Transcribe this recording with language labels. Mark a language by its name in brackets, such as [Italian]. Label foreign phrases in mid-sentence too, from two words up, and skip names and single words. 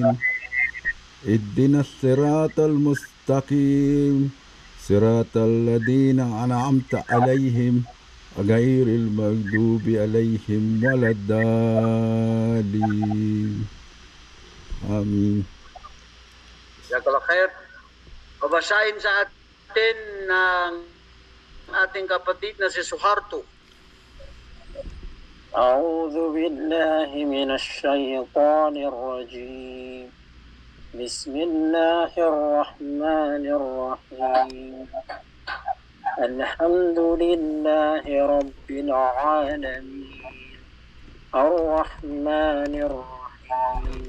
[Arabic] اهدنا الصراط المستقيم. صراط الذين أنعمت عليهم غير المغضوب عليهم ولا الضالين. Amin. جزاك الله خير. [Filipino] Babasahin sa atin ng ating kapatid na si Suharto. [Arabic] أعوذ بالله من الشيطان الرجيم بسم الله الرحمن الرحيم الحمد لله رب العالمين الرحمن الرحيم